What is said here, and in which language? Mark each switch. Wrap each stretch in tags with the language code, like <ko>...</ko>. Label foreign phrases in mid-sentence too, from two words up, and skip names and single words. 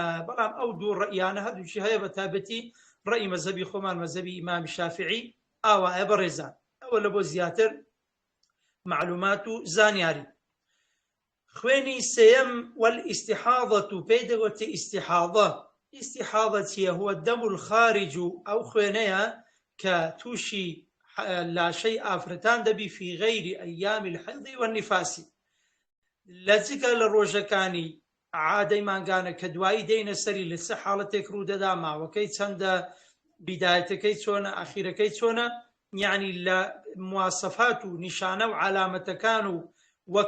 <ckb>بەڵام ئەو دوو ڕەئیانە هەردووشی هەیە بە تایبەتی ڕەئی مەزهبی خۆمان مەزهبی ئیمامی شافعی ئاوایە بەڕێزان ئەوە لە بۆ زیاتر معلومات و زانیاری خوێنی سێیەم والاستحاضة پێی دەگوتێ استحاضە چییە</ckb> <ar>هو الدم</ar> <ckb>الخارج ئەو خوێنەیە کە تووشی لاشەی ئافرەتان دەبی</ckb> <ar>في غير أيام الحيض والنفاس</ar> <ckb>لە جگە لە ڕۆژەکانی عادەی مانگانە کە دوایی دێنە سەری لە چه حاڵەتێک ڕوودەدا ماوەکەی چەندە بیدایەتەکەی چۆنە ئاخیرەکەی چۆنە یعنی لە مواسەفات و نیشانە و علامەتەکان و وە</ckb>